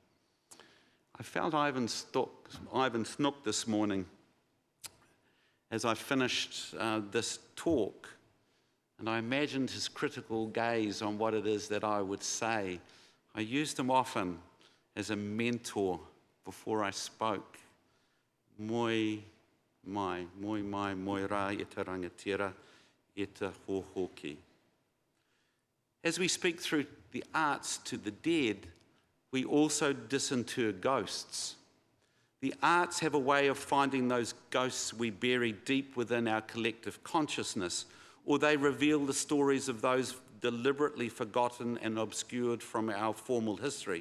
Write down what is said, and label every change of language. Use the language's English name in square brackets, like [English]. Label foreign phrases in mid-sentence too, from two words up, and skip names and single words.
[English] I felt Ivan Snook this morning as I finished this talk, and I imagined his critical gaze on what it is that I would say. I used him often as a mentor before I spoke. [Māori] Moi mai, moi rā e te rangatira, e te hohoki. [English] As we speak through the arts to the dead, we also disinter ghosts. The arts have a way of finding those ghosts we bury deep within our collective consciousness, or they reveal the stories of those deliberately forgotten and obscured from our formal history.